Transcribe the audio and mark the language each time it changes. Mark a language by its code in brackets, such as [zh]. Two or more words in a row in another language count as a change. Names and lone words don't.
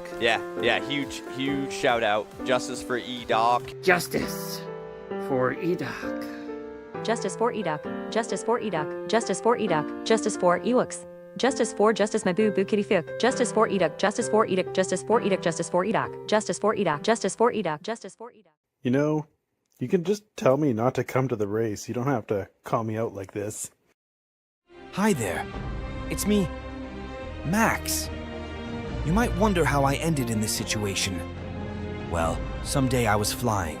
[en] Yeah, huge shout out. Justice for EDOC. Justice for EDOC. Justice for EDOC. Justice for EDOC. Justice for EDOC. Justice for Ewoks. Justice for Justice my boo kitty fuk. Justice for EDOC. Justice for EDOC. Justice for EDOC. Justice for EDOC. Justice for EDOC. Justice for EDOC. Justice for EDOC. You know, you can just tell me not to come to the race. You don't have to call me out like this. Hi there. It's me, Max. You might wonder how I ended in this situation. Well, someday I was flying.